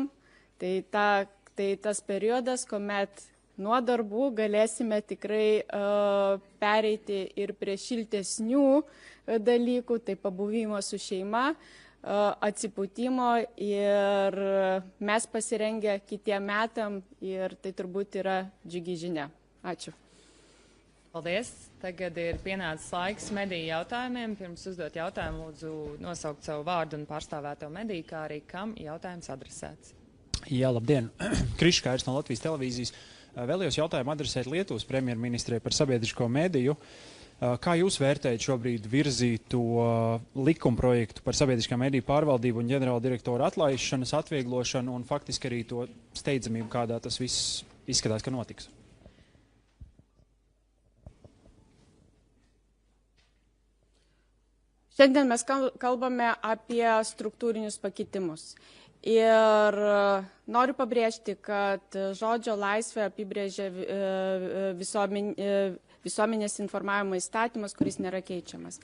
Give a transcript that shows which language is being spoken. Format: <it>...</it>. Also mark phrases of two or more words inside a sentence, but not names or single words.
<lt>Tai tas periodas, kuomet nuo darbų galėsime tikrai pereiti ir prie šiltesnių dalykų, tai pabuvimo su šeima, atsipūtimo ir mes pasirengę kitiem metam ir tai turbūt yra džiugi žinia. Ačiū.</lt> <lv>Paldies. Tagad ir pienācis laiks mediju jautājumiem. Pirms uzdot jautājumu, lūdzu nosaukt savu vārdu un pārstāvēto mediju, kā arī kam jautājums adresēts. Jā, labdien. Krišs Kairs no Latvijas televīzijas. Vēlējos jautājumu adresēt Lietuvas premjerministrei par sabiedrisko mediju. Kā jūs vērtējat šobrīd virzīto likumprojektu par sabiedriskā mediju pārvaldību un ģenerāla direktora atlaišanas atvieglošanu un faktiski arī to steidzamību, kādā tas viss izskatās, ka notiks?</lv> <lt>Šiandien mes kalbame apie struktūrinius pakeitimus. Ir noriu pabrėžti, kad žodžio laisvę apibrėžia visuomenės informavimo įstatymas, kuris nėra keičiamas.</lt>